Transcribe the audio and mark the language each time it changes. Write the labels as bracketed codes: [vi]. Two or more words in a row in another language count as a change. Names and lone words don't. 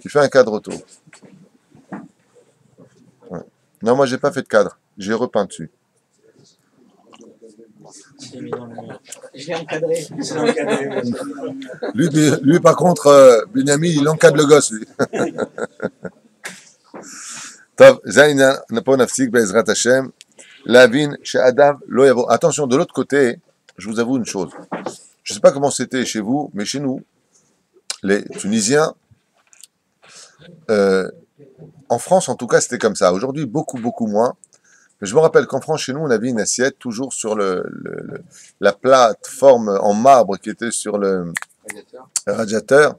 [fr] Tu fais un cadre autour. Ouais. Non, moi, j'ai pas fait de cadre. J'ai repeint dessus. Je l'ai mis dans le mur. Je l'ai encadré. Je l'ai encadré. Lui, par contre, Benjamin, il encadre le gosse, lui. [he] טוב, זה העניין, פה נפסיק בעזרת השם, להבין שאדם לא יבוא. [fr] Attention, de l'autre côté, je vous avoue une chose. Je ne sais pas comment c'était chez vous, mais chez nous, les Tunisiens, en France en tout cas, c'était comme ça. Aujourd'hui, beaucoup, beaucoup moins. Mais je me rappelle qu'en France, chez nous, on avait une assiette toujours sur la plateforme en marbre qui était sur le radiateur.